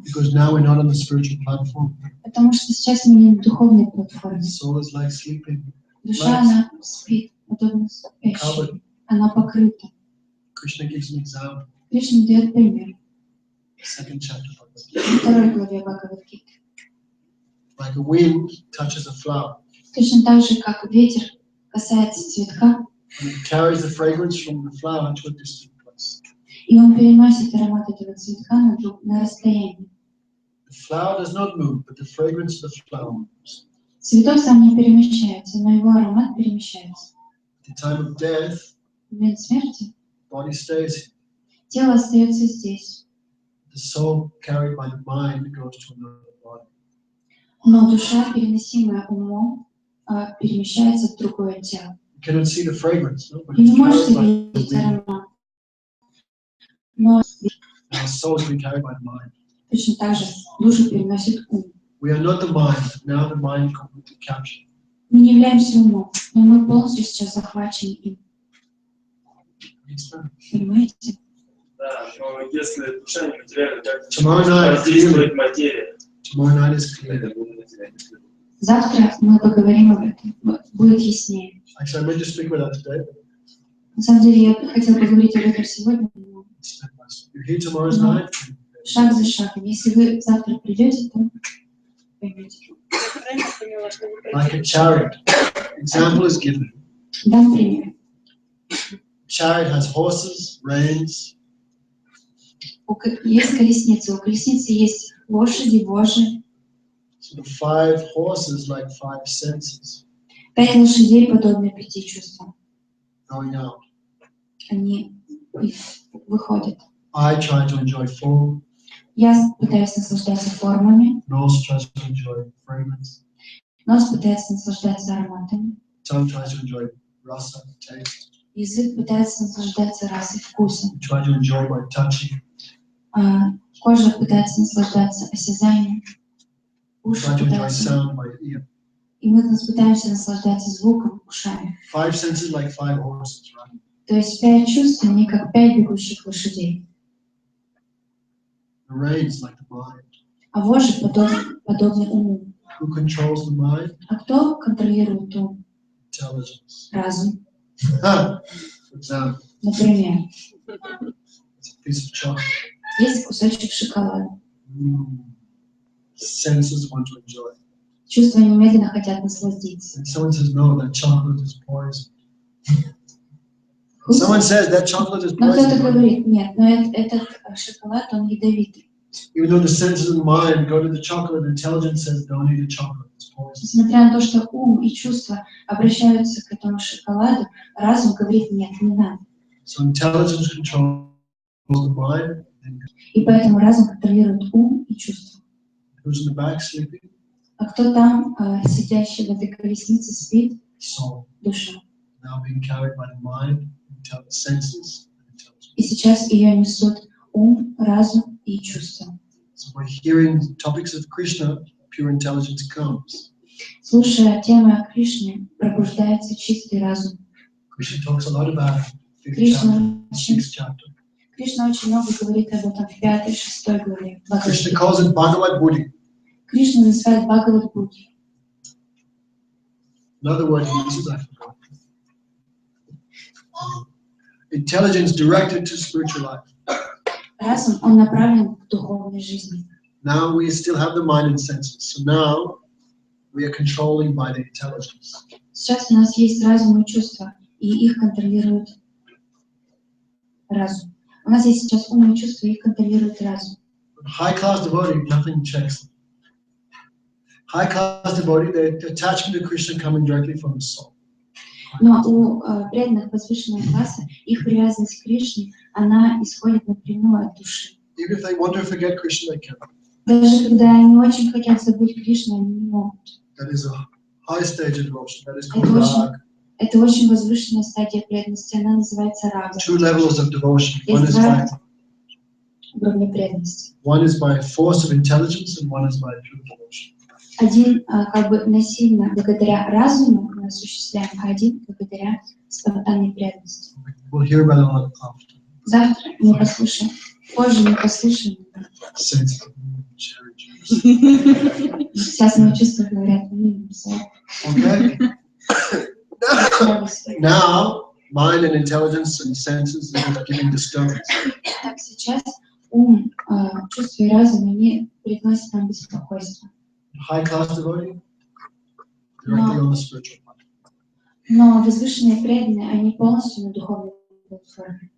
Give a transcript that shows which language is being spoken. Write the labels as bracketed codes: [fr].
[en] Because now we're not on the spiritual platform. [ru] Потому что сейчас мы не на духовной платформе. [en] The soul is like sleeping. [ru] Душа, она спит, подобно спящей. [en] Covered. [ru] Она покрыта. [en] Krishna gives an example. [ru] Кришна дает пример. [en] Second chapter. [ru] В второй главе Бхагавад-гиты. [en] Like a wind touches a flower. [ru] Точно так же, как ветер касается цветка, [en] And it carries the fragrance from the flower to a distant place. [ru] и он переносит аромат этого цветка на расстояние. [en] The flower does not move, but the fragrance of the flower moves. [ru] Цветок сам не перемещается, но его аромат перемещается. [en] At the time of death, [ru] В момент смерти [en] body stays here. [ru] тело остается здесь, [en] The soul carried by the mind goes to another body. [ru] но душа, переносимая умом, перемещается в другое тело. [en] You cannot see the fragrance, no? But [ru] Вы не [en] it's [ru] можете [en] carried by [ru] видеть [en] the wind. [ru] аромат, но [en] Our soul is being carried by the mind. [ru] точно так же душу переносит ум. [en] We are not the mind, but now the mind completely captured. [ru] Мы не являемся умом, но мы полностью сейчас захвачены им. [en] Understand? [ru] Понимаете? Да, но если душа не материальна, как [en] Tomorrow night, [ru] воздействует материя? [en] tomorrow night is clear. [ru] Завтра мы поговорим об этом, будет яснее. [en] Actually, I meant to speak about that today. [ru] На самом деле, я хотела поговорить об этом сегодня, но [en] Step by step. You're here tomorrow's night. [ru] шаг за шагом. Если вы завтра придете, то поймете. Я правильно поняла, что вы [en] Like a chariot. Example is given. [ru] Дам пример. [en] Chariot has horses, reins, [ru] Есть колесница, у колесницы есть лошади, вожжи. [en] so the 5 horses like 5 senses [ru] 5 лошадей подобны 5 чувствам. [en] going out. [ru] Они выходят. [en] I try to enjoy form, [ru] Я пытаюсь наслаждаться формами, [en] nose tries to enjoy fragrance, [ru] нос пытается наслаждаться ароматами, [en] tongue tries to enjoy rasa, taste. [ru] язык пытается наслаждаться расой, вкусом, [en] We try to enjoy by touching, [ru] кожа пытается наслаждаться осязанием, [en] we [ru] уши [en] try to enjoy [ru] пытаются, [en] sound by ear. [ru] и мы пытаемся наслаждаться звуком, ушами. [en] 5 senses like 5 horses, right? [ru] То есть 5 чувств, они как 5 бегущих лошадей, [en] The reins like the mind. [ru] а вожжи подобны уму. [en] Who controls the mind? [ru] А кто контролирует ум? [en] Intelligence. [ru] Разум. [en] For example, [ru] Например, [en] it's a piece of chocolate. [ru] есть кусочек шоколада. [en] Senses want to enjoy. [ru] Чувства немедленно хотят насладиться. [en] And someone says, no, that chocolate is poison. Someone says that chocolate is [ru] Но кто-то [en] poison. [ru] говорит, нет, но этот шоколад, он ядовитый. [en] Even though the senses of the mind go to the chocolate, intelligence says, don't eat the chocolate, it's poison. [ru] Несмотря на то, что ум и чувства обращаются к этому шоколаду, разум говорит, нет, не надо. [en] So intelligence controls the mind. And [ru] И поэтому разум контролирует ум и чувства. [en] who's in the back sleeping? [ru] А кто там, сидящий в этой колеснице, спит? [en] Soul. [ru] Душа. [en] Now being carried by the mind, senses, and intelligence. [ru] И сейчас ее несут ум, разум и чувства. [en] So by hearing topics of Krishna, pure intelligence comes. [ru] Слушая темы о Кришне, пробуждается чистый разум. [en] Krishna talks a lot about it. Fifth [ru] Кришна [en] chapter, 6th chapter. [ru] Кришна очень много говорит об этом в 5-6 главе. [en] Krishna calls it Bhagavad Buddhi. [ru] Кришна называет Бхагавад Будхи. [en] Another word he uses, I forgot. Intelligence directed to spiritual life. [ru] Разум, он направлен к духовной жизни. [en] Now we still have the mind and senses. So now we are controlling by the intelligence. [ru] Сейчас у нас есть разум и чувства, и их контролирует разум. У нас есть сейчас ум и чувства, и их контролирует разум. [en] High class devotee, nothing checks them. High class devotee, the attachment to Krishna coming directly from the soul. [ru] Но у преданных возвышенного класса их привязанность к Кришне, она исходит напрямую от души. [en] Even if they want to forget Krishna, they can. [ru] Даже когда они очень хотят забыть Кришну, они не могут. [en] That is a high stage of devotion. That is called [ru] Это очень, [en] rag. [ru] это очень возвышенная стадия преданности, она называется рага. [en] 2 levels of devotion. One [ru] Есть [en] is by [ru] два уровня преданности. [en] one is by force of intelligence, and one is by pure devotion. [ru] Один как бы насильно благодаря разуму мы осуществляем, а один благодаря спонтанной преданности. [en] We'll hear about it a lot after. [ru] Завтра мы послушаем, позже мы послушаем. [en] Sense, cherry. [ru] Сейчас мои чувства говорят, [en] Okay. Now, mind and intelligence and senses are giving disturbance. [ru] Так, сейчас ум, чувства и разум, они приносят нам беспокойство. [en] High class devotee, directly on the spiritual path. [ru] Но возвышенные преданные, они полностью на духовной платформе,